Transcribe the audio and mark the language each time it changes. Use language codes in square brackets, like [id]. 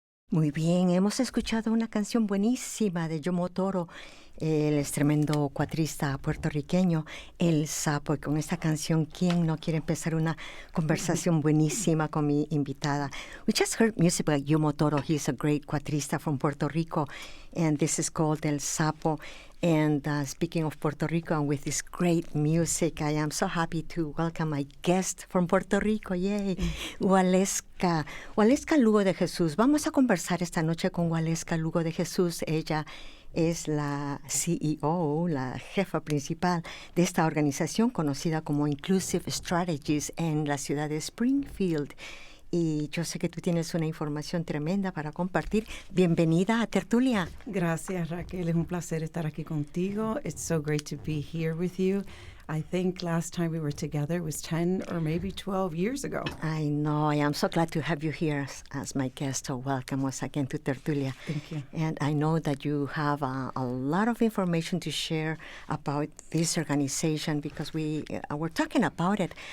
[es] Muy bien, hemos escuchado una canción buenísima de Yomo Toro, el tremendo cuatrista puertorriqueño, El Sapo. Y con esta canción, ¿quién no quiere empezar una conversación buenísima con mi invitada? [en] We just heard music by Yomo Toro. He's a great cuatrista from Puerto Rico, and this is called El Sapo. And speaking of Puerto Rico, and with this great music, I am so happy to welcome my guest from Puerto Rico. Yay! Waleska Lugo-DeJesús. [es] Vamos a conversar esta noche con Waleska Lugo-DeJesús. Ella es la CEO, la jefa principal de esta organización conocida como Inclusive Strategies en la ciudad de Springfield. Y yo sé que tú tienes una información tremenda para compartir. Bienvenida a Tertulia. Gracias, Raquel. Es un placer estar aquí contigo. [en] It's so great to be here with you. I think last time we were together was 10 or maybe 12 years ago. I know. I am so glad to have you here as my guest. So welcome once again to Tertulia. Thank you. And I know that you have a lot of information to share about this organization because we were talking about it.